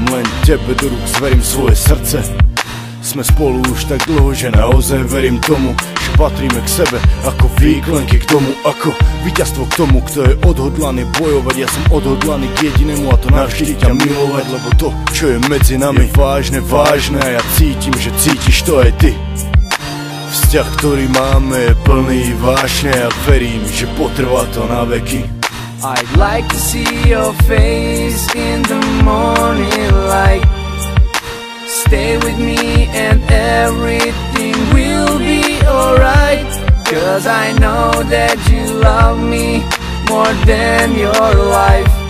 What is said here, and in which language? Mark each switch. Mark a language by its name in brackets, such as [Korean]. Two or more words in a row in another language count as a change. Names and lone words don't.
[Slovak] Len tebe do rúk zverím svoje srdce. Sme spolu už tak dlho, že naozaj verím tomu, že patríme k sebe ako výklenky k tomu, ako víťazstvo k tomu, kto je odhodlaný bojovať. Ja som odhodlaný k jedinému, a to navždy ťa milovať. Lebo to, čo je medzi nami, je vážne, vážne a ja cítim, že cítiš to aj ty. Vzťah, ktorý máme, je plný vášne a verím, že potrvá to na veky. [English] I'd like to see your face in the morning light. Stay with me and everything will be alright. Cause I know that you love me more than your life.